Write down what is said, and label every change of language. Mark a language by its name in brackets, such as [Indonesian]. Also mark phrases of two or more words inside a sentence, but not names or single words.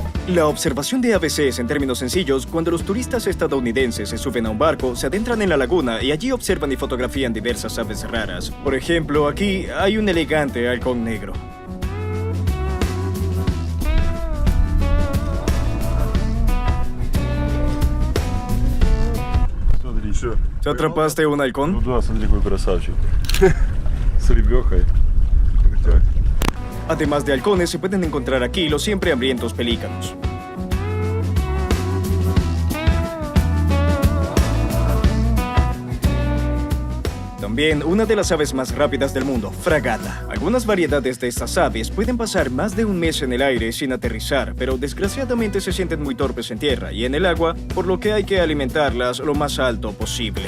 [Spanish] La observación de aves es, en términos sencillos, cuando los turistas estadounidenses se suben a un barco, se adentran en la laguna y allí observan y fotografían diversas aves raras. Por ejemplo, aquí hay un elegante halcón negro. [Russian] Смотри, все. [Spanish] ¿Te atrapaste un [Russian] Ну [Spanish] halcón? [Russian] да, смотри, какой красавчик. С рыбехой. Крутяк. [Spanish] Además de halcones, se pueden encontrar aquí los siempre hambrientos pelícanos. También una de las aves más rápidas del mundo, fragata. Algunas variedades de estas aves pueden pasar más de un mes en el aire sin aterrizar, pero desgraciadamente se sienten muy torpes en tierra y en el agua, por lo que hay que alimentarlas lo más alto posible.